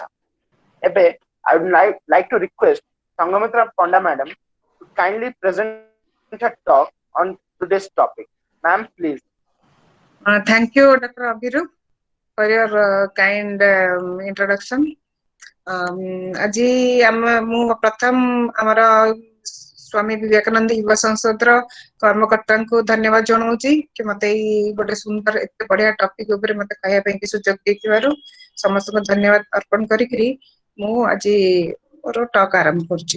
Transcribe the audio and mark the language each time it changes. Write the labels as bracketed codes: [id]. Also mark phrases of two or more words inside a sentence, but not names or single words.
[en] Ebe, I would like to request Sangamitra Panda Madam to kindly present her talk on today's topic. Ma'am, please. Thank you, Dr. Abhiru, for your kind introduction. [or] ଆଜି ମୁଁ ପ୍ରଥମ ଆମର ସ୍ୱାମୀ ବିବେକାନନ୍ଦ युवा संसदର କର୍ମକର୍ତ୍ତାଙ୍କୁ ଧନ୍ୟବାଦ ଜଣାଉଛି କି ମତେ ଏଇ ଗୋଟେ ସୁନ୍ଦର ଏତେ ବଢିଆ ଟପିକ ଉପରେ ମତେ କହିବା ପାଇଁ କି ସୁଯୋଗ ଦେଇଥିବାରୁ ସମସ୍ତଙ୍କୁ ଧନ୍ୟବାଦ ଅର୍ପଣ କରିକିରି ମୁଁ ଆଜି ମୋର ଟକ୍ ଆରମ୍ଭ କରୁଛି।